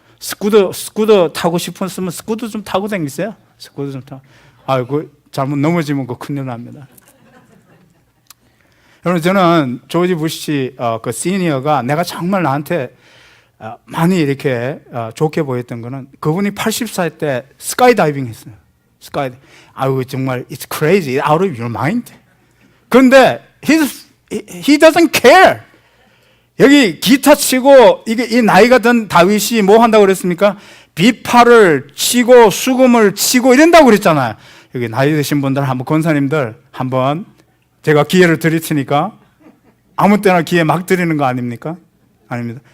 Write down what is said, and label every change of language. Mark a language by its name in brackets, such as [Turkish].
[Korean] 스쿠터 타고 싶었으면 스쿠터 좀 타고 다니세요. 스쿠터 좀 타고. 아이고 잘못 넘어지면 그 큰일 납니다. 여러분 저는 조지 부시 그 시니어가 내가 정말 나한테 많이 이렇게 좋게 보였던 거는 그분이 80살 때 스카이다이빙 했어요. 아유 정말 [English] it's crazy, out of your mind. [Korean] 그런데 [English] he doesn't care. [Korean] 여기 기타 치고 이 나이가 든 다윗이 뭐 한다고 그랬습니까? 비파를 치고 수금을 치고 이런다고 그랬잖아요. 여기 나이 드신 분들 한번 권사님들 한번 제가 기회를 드릴 테니까 아무 때나 기회 막 드리는 거 아닙니까? 아닙니다.